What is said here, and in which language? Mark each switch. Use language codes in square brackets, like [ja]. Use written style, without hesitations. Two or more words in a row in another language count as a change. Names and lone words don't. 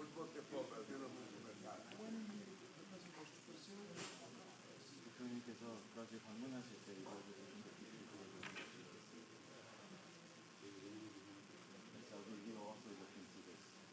[it] che poi abbiamo molto mercato. [ko] 대통령께서 브라질 방문하실 때 이걸 [en] So we will also look into this.